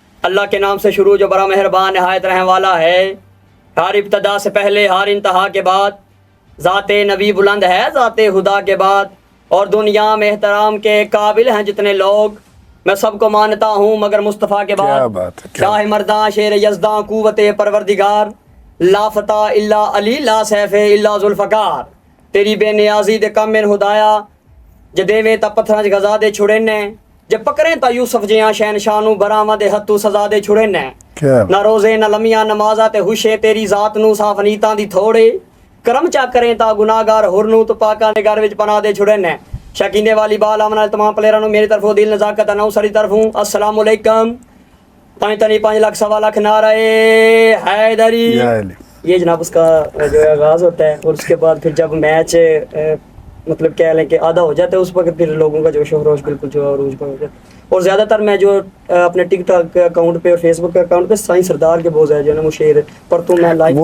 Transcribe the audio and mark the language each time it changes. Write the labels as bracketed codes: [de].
[ur] اللہ کے نام سے شروع جو بڑا مہربان نہایت رحم والا ہے. ہر ابتدا سے پہلے, ہر انتہا کے بعد, ذات نبی بلند ہے ذات خدا کے بعد، اور دنیا میں احترام کے قابل ہیں جتنے لوگ، میں سب کو مانتا ہوں مگر مصطفیٰ کے کیا بعد۔ بات ہے، کیا [fa] شاہ مرداں شیر یزداں قوت پروردگار، [ar] لا فتح الا علی لا سیف الا ذوالفقار، [pa] تیری بے نیازی دے کم من ہدایا، جے دیویں تا پتھراں چ غزا دے چھڑے نے، جے پکڑیں تا یوسف جیاں شہنشاہ نوں براواں دے ہتھوں سزا دے چھڑے نے، کیا نہ روزے نہ لمیاں نمازاں تے ہوشے تیری ذات نوں صاف نیتاں دی تھوڑے، کرم چا کریں تا گناہگار ہور نوں تو پاکاں دے گھر وچ پناہ دے چھڑے نے۔ شکیندے والی بال امن تمام پلیئراں نوں میری طرفوں دل نزاکت نو ساری طرفوں السلام علیکم۔ 5 لاکھ 1.25 لاکھ نعرہ حیدری۔ [ur] یا علی۔ یہ جناب اس کا جو ہے آغاز ہوتا ہے، اور اس کے بعد پھر جب میچ مطلب کہہ لیں کہ آدھا ہو جاتا ہے اس وقت پھر لوگوں کا جوش و خروش بالکل جو ہے عروج پر ہو جاتا ہے۔ اور زیادہ تر میں جو اپنے ٹک ٹاک کے اکاؤنٹ پہ اور فیس بک کے اکاؤنٹ پہ سائیں سردار کے بہت زیادہ جو ہے نا وہ شعر پڑھتا ہوں میں لائک،